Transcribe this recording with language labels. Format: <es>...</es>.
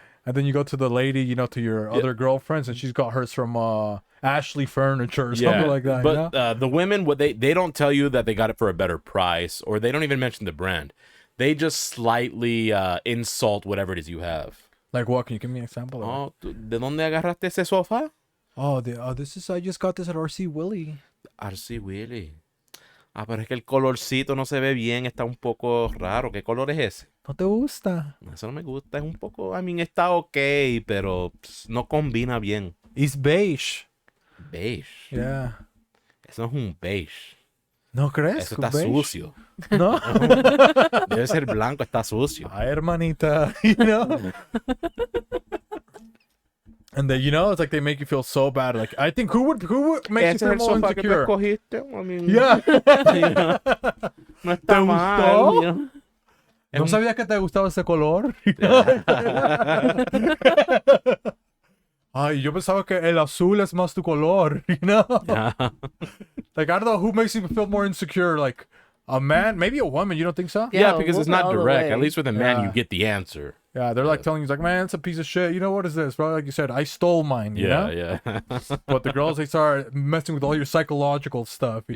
<en>And then you go to the lady, you know, to your other girlfriends, and she's got hers from Ashley Furniture or something like that. But you know? the women, what they don't tell you that they got it for a better price, or they don't even mention the brand. They just slightly insult whatever it is you have. Like what? Can you give me an example?</en> <es>Oh, ¿de dónde agarraste ese sofá?</es> <en>Oh, this is, I just got this at RC Willie. RC Willie.</en> <es>Ah, pero es que el colorcito no se ve bien, está un poco raro. ¿Qué color es ese? ¿No te gusta? Eso no me gusta, es un poco, está ok, pero no combina bien.</es> <en>It's beige. Beige. Yeah.</en> <es>Eso no es un beige. ¿No crees? Eso está</es> <en>beige?</en> <es>sucio. No. Debe ser blanco, está sucio. Ay, hermanita,</es> <en>you know? And then, you know, it's like they make you feel so bad. Like, I think who would make you feel more insecure? Yeah.</en> <es>No está mal.</es> <en>You know?</en> <es>No sabía que te gustaba ese color. Ay, yo pensaba que el azul es más tu color,</es> <en>you know? Yeah. Like, I don't know who makes you feel more insecure. Like, a man, maybe a woman, you don't think so? Yeah, because it's woman not all the direct. way. At least with a man, Yeah. you get the answer. Yeah, they're like telling you, like, man, it's a piece of shit. You know, what is this? Probably like you said, I stole mine, you know? Yeah. But the girls, they start messing with all your psychological stuff, you</en>